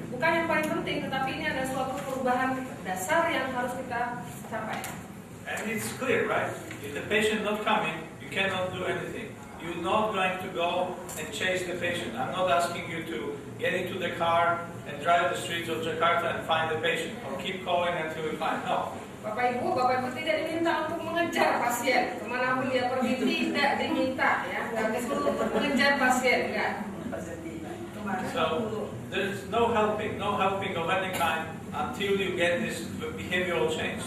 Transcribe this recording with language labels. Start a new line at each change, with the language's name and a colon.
Indonesian: Bukan yang paling penting, tetapi ini ada suatu perubahan dasar yang harus kita capai.
English: And it's clear, right? If the patient not coming, you cannot do anything. You're not going to go and chase the patient. I'm not asking you to get into the car and drive the streets of Jakarta and find the patient, or keep calling until you find. No.
Indonesian: Bapak Ibu tidak diminta untuk mengejar pasien. Kemanapun dia pergi tidak diminta, ya. Nggak disuruh mengejar pasien, enggak.
English: So there's no helping of any kind until you get this behavioral change.